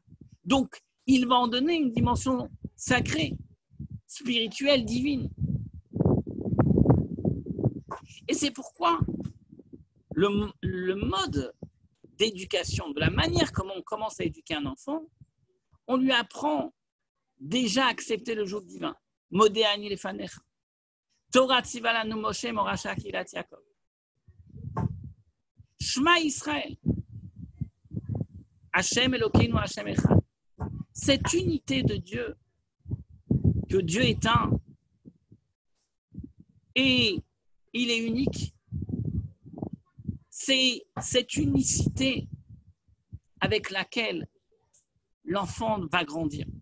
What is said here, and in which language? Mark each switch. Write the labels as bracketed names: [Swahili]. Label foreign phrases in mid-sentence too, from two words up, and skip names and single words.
[French] Donc, il va en donner une dimension sacrée, spirituelle, divine. Et c'est pourquoi le mode d'éducation, de la manière comment on commence à éduquer un enfant, on lui apprend déjà à accepter le joug divin. [Hebrew] מודה אני לפניך. תורה צוה לנו משה מורשה קהלת יעקב. שמע ישראל. השם אלוקינו השם אחד. [French] Cette unité de Dieu, que Dieu est un, et il est unique, c'est cette unicité avec laquelle l'enfant va grandir.